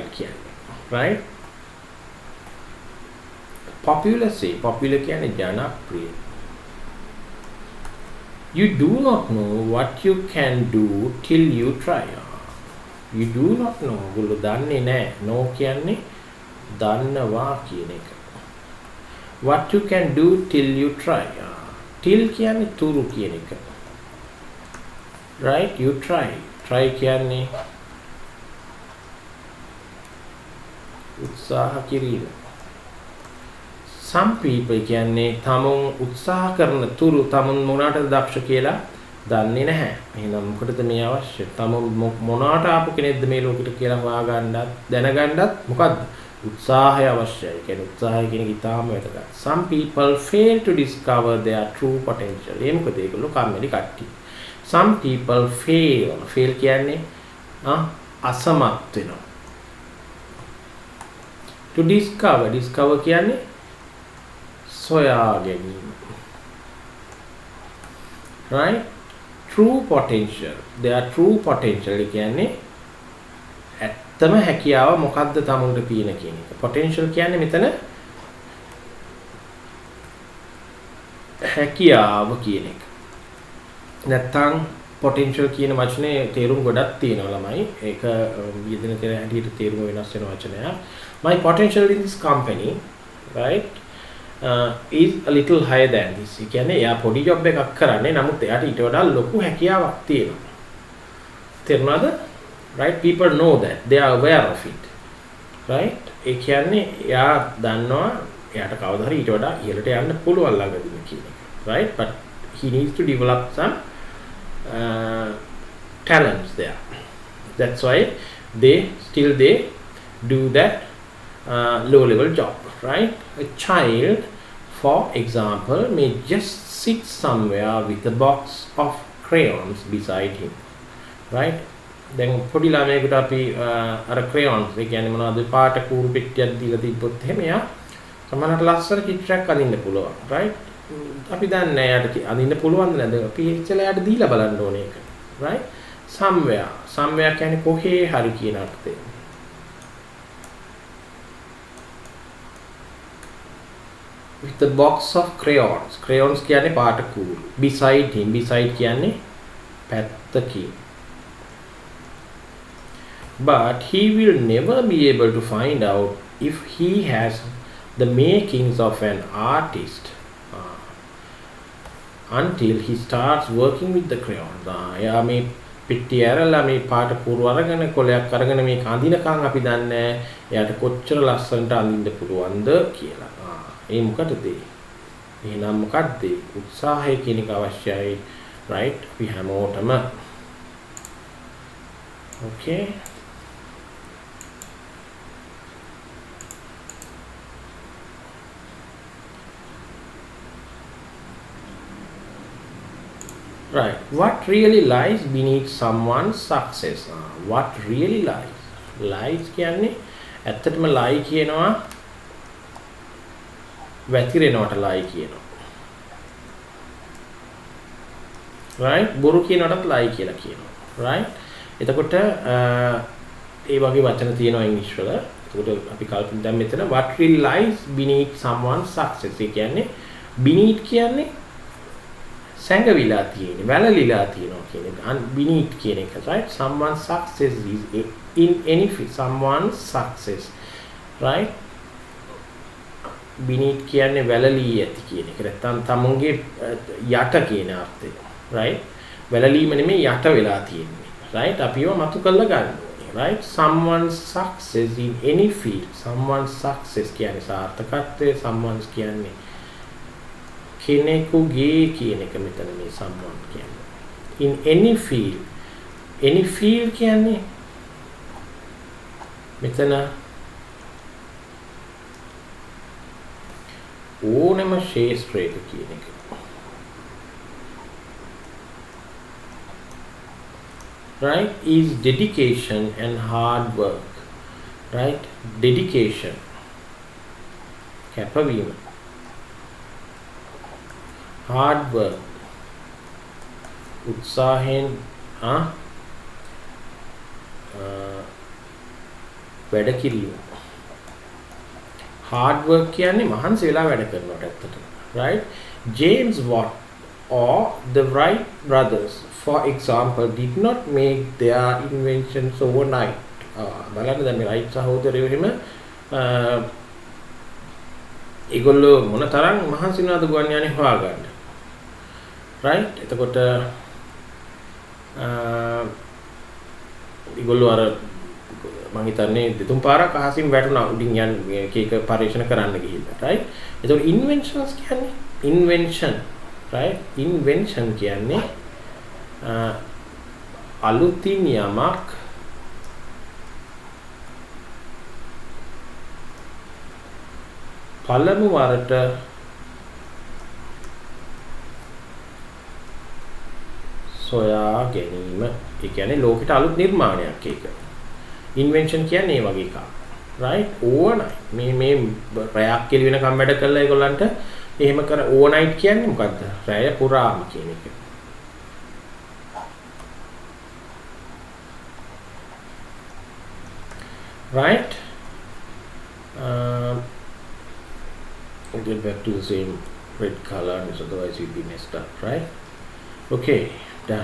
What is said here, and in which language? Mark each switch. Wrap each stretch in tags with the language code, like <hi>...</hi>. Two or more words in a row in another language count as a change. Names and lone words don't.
<en>Implied කියන්නේ, right? popular say popular</en> <si>කියන්නේ ජනප්‍රිය.</si> <en>You do not know what you can do till you try. You do not know.</en> <si>ඔයගොල්ලෝ දන්නේ නැහැ. No කියන්නේ දන්නවා කියන එක.</si> <en>What you can do till you try.</en> <si>Till කියන්නේ තුරු කියන එක.</si> <en>Right? You try.</en> <si>Try කියන්නේ උත්සාහ කිරීම.</si> <en>Some people</en> <si>කියන්නේ තමුන් උත්සාහ කරන තුරු තමුන් මොනකටද දක්ෂ කියලා දන්නේ නැහැ. එහෙනම් මොකටද මේ අවශ්‍ය? තමුන් මොනකට ආපු කෙනෙක්ද මේ ලෝකෙට කියලා හොයාගන්නත් දැනගන්නත් මොකද්ද? උත්සාහය අවශ්‍යයි. ඒ කියන්නේ උත්සාහය කියන එක ඉතාම වැදගත්.</si> <en>Some people fail to discover their true potential.</en> <si>ඒ මොකද ඒගොල්ලෝ කම්මැලි කට්ටිය.</si> <en>Some people fail.</en> <si>Fail කියන්නේ අසමත් වෙනවා.</si> <en>To discover. Discover</en> <si>කියන්නේ සොයා ගැනීම.</si> <en>Right? True potential. Their true potential</en> <si>කියන්නේ ඇත්තම හැකියාව මොකද්ද තමුන්ට තියෙන කියන එක. Potential කියන්නේ මෙතන හැකියාව කියන එක. නැත්තම් potential කියන වචනේ තේරුම් ගොඩක් තියෙනවා ළමයි. ඒක යෙදෙන තේර හැටියට තේරුම වෙනස් වෙන වචනයක්.</si> <en>My potential in this company, right? Is a little higher than this.</en> <si>ඒ කියන්නේ එයා පොඩි ජොබ් එකක් කරන්නේ නමුත් එයාට ඊට වඩා ලොකු හැකියාවක් තියෙනවා. තේරුණාද?</si> <en>Right? People know that. They are aware of it. Right?</en> <si>ඒ කියන්නේ එයා දන්නවා එයාට කවදා හරි ඊට වඩා ඉහළට යන්න පුළුවන් ළඟදී කියන එක.</si> <en>Right? But he needs to develop some talents there. That's why they do that low level job. Right? A child, for example, may just sit somewhere with a box of crayons beside him. Right?</en> <si>දැන් පොඩි ළමයෙකුට අපි අර crayons ඒ කියන්නේ මොනවද පාට කූරු පෙට්ටියක් දීලා තිබ්බොත් එහෙම එයා සමහරවිට ලස්සන චිත්‍රයක් අඳින්න පුළුවන්.</si> <en>Right?</en> <si>අපි දන්නේ නැහැ එයාට අඳින්න පුළුවන්ද නැද්ද? අපි ඉස්සෙල්ලා එයාට දීලා බලන්න ඕනේ ඒක. Right? Somewhere කියන්නේ කොහේ හරි කියන අර්ථය.</si> <en>With the box of crayons.</en> <si>Crayons කියන්නේ පාට කූරු.</si> <en>Beside him. Beside</en> <si>කියන්නේ පැත්තකින්.</si> <en>But he will never be able to find out if he has the makings of an artist until he starts working with the crayons.</en> <si>එයා මේ පිටි ඇරලා මේ පාට කූරු අරගෙන කොලයක් අරගෙන මේ අඳිනකන් අපි දන්නේ එයාට කොච්චර ලස්සනට අඳින්න පුළුවන්ද කියලා. ඒ මොකටද? එහෙනම් මොකද්ද? උත්සාහය කියන එක අවශ්‍යයි. Right? අපි හැමෝටම.</si> <en>Okay. Right. What really lies beneath someone's success? What really lies? Lies</en> <si>කියන්නේ ඇත්තටම</si> <en>lie</en> <si>කියනවා වැතිරෙනවට</si> <en>lie කියනවා. Right?</en> <si>බොරු කියනකොටත් lie කියලා කියනවා. Right? එතකොට ඒ වගේ වචන තියෙනවා ඉංග්‍රීසි වල. එතකොට අපි කල්පනා දැන් මෙතන</si> <en>what really lies beneath someone's success.</en> <si>ඒ කියන්නේ beneath කියන්නේ සැඟවිලා තියෙන්නේ වැළලිලා තියෙනවා කියන එක. beneath කියන එක.</si> <en>Right? Someone's success is in any field. Someone's success. Right?</en> <si>beneath කියන්නේ වැළලී ඇති කියන එක. නැත්නම් තමුන්ගේ යට කියන අර්ථය. Right? වැළලීම නෙමෙයි යට වෙලා තියෙන්නේ. Right? අපිව මතු කරලා ගන්න ඕනේ.</si> <en>Right? Someone's success in any field. Someone's success</en> <si>කියන්නේ සාර්ථකත්වය. Someone's කියන්නේ කෙනෙකුගේ කියන එක මෙතන මේ someone කියන්නේ.</si> <en>In any field. Any field</en> <si>කියන්නේ මෙතන ඕනම ශේෂ්ත්‍රයක කියන එක.</si> <en>Right? Is dedication and hard work. Right? Dedication. කැපවීම. Hard work.</en> <si>උත්සාහයෙන් වැඩ කිරීම.</si> <en>hard work</en> <si>කියන්නේ මහන්සි වෙලා වැඩ කරනවට ඇත්තටම.</si> <en>Right? James Watt or the Wright brothers, for example, did not make their inventions overnight.</en> <si>බලන්න දැන් මේ Wright සහෝදරයෝ එහෙම ඒගොල්ලෝ මොන තරම් මහන්සි වෙනවද ගුවන් යානේ හොයාගන්න.</si> <en>Right?</en> <si>එතකොට ඒගොල්ලෝ අර මම හිතන්නේ දෙතුන් පාරක් අහසින් වැටුණා උඩින් යන එක පරීක්ෂණ කරන්න ගිහිල්ලා.</si> <en>Right? එතකොට inventions කියන්නේ invention, right?</en> <si>Invention කියන්නේ අලුතින් යමක් පළමු වරට සොයා ගැනීම. ඒ කියන්නේ ලෝකෙට අලුත් නිර්මාණයක් ඒක. ඉන්වෙන්ෂන් කියන්නේ ඒ වගේ එකක්. right? overnight මේ රැයක් කෙලි වෙනකම් වැඩ කළා ඒගොල්ලන්ට එහෙම කර overnight කියන්නේ මොකද්ද? රැය පුරාම කියන එක.</si> <en>right? We'll get back to the same red color, otherwise we'll be messed up, right? Okay, done.</en>